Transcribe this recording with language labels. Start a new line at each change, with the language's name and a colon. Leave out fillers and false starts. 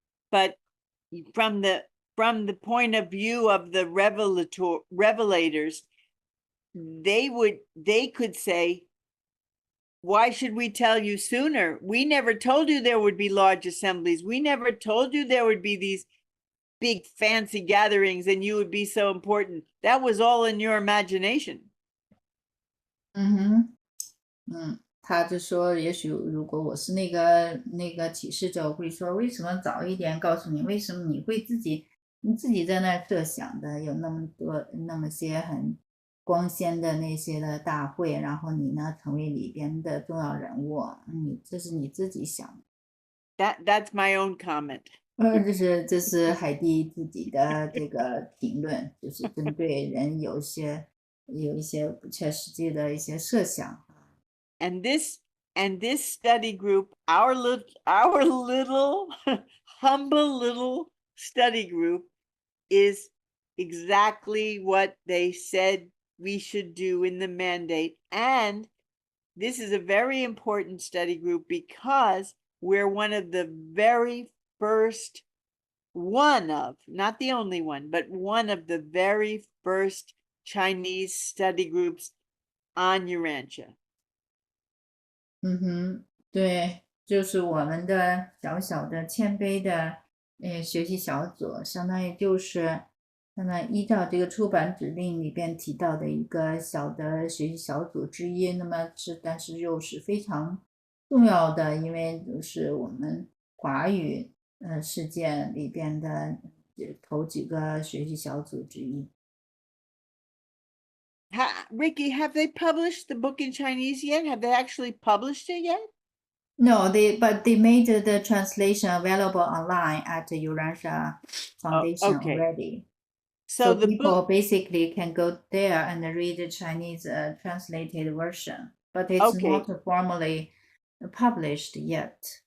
English: But from the point of view of the revelators, they could say, why should we tell you sooner? We never told you there would be large assemblies. We never told you there would be these big fancy gatherings and you would be so important. That was all in your imagination.
Chinese: 他就说，也许如果我是那个启示者，我会说，为什么早一点告诉你？为什么你会自己在那儿设想的？有那么多那么些很光鲜的那些的大会，然后你呢成为里边的重要人物，这是你自己想的。
English: That's my own comment.
Chinese: 这是海蒂自己的这个评论，就是针对人有一些不切实际的一些设想。
English: And this study group, our little humble little study group, is exactly what they said we should do in the mandate. And this is a very important study group because we're one of the very first, not the only one, but one of the very first Chinese study groups on Urantia.
Chinese: 对，就是我们的小的谦卑的学习小组，相当于就是依照这个出版指令里边提到的一个小的学习小组之一，但是又是非常重要的，因为就是我们华语世界里边的头几个学习小组之一。
English: Ricky, have they published the book in Chinese yet? Have they actually published it yet? No, but they made the translation available online at the Urantia Foundation already. So the people book basically can go there and read the Chinese translated version, but it's not formally published yet.